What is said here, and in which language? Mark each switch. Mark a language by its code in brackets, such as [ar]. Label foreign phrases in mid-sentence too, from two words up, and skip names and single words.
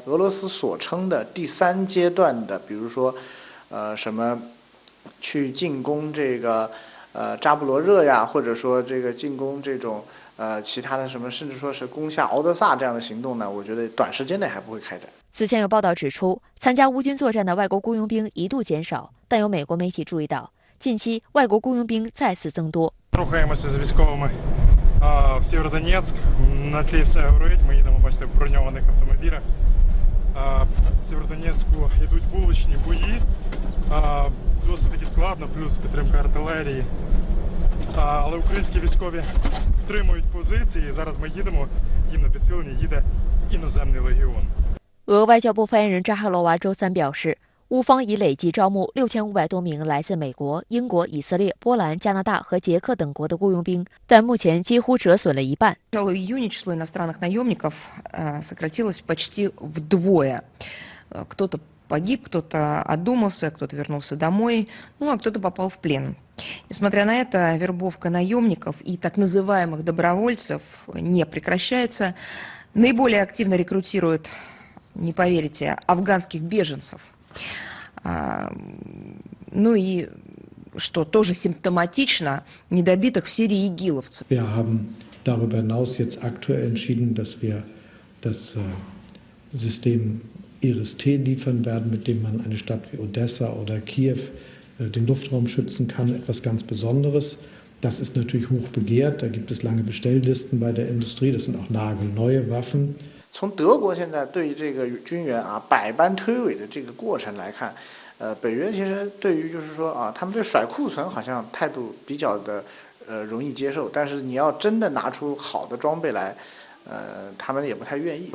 [zh] 俄罗斯所称的第3阶段的，比如说什么去进攻这个扎布罗热呀，或者说这个进攻这种其他的什么，甚至说是攻下敖德萨这样的行动呢，我觉得短时间内还不会开展。此前有报道指出，参加乌军作战的外国雇佣兵一度减少，但有美国媒体注意到，近期外国雇佣兵再次增多。 [uk] Рухаємося з військовими в Сєвєродонецьк. На тлі все горить. Ми їдемо, бачите, в броньованих автомобілях. В Сєвєродонецьку йдуть вуличні бої. Досить таки складно, плюс підтримка артилерії. Але українські військові втримують позиції. Зараз ми їдемо, їм на підсилення їде іноземний легіон. 俄外交部发言人扎哈罗娃周三表示，乌方已累计招募6500多名来自美国、英国、以色列、波兰、加拿大和捷克等国的雇佣兵，但目前几乎折损了一半。 [ru] В июне число иностранных наемников сократилось почти вдвое. Кто-то погиб, кто-то одумался, кто-то вернулся домой, ну а кто-то попал в плен. Несмотря на это, вербовка наемников и так называемых добровольцев не прекращается. Наиболее активно рекрутируют, не поверите, афганских беженцев. Ну и что тоже симптоматично недобитых в Сирии игиловцев. [de] Wir haben darüber hinaus jetzt aktuell entschieden, dass wir das System IRIS-T liefern werden, mit dem man eine Stadt wie Odessa oder Kiew den Luftraum schützen kann. Etwas ganz Besonderes. Das ist natürlich hoch begehrt. Da gibt es lange Bestelllisten bei der Industrie. Das sind auch nagelneue Waffen. [zh] 从德国现在对于这个军援百般推诿的这个过程来看，北约其实对于就是说他们对甩库存好像态度比较的容易接受，但是你要真的拿出好的装备来，他们也不太愿意。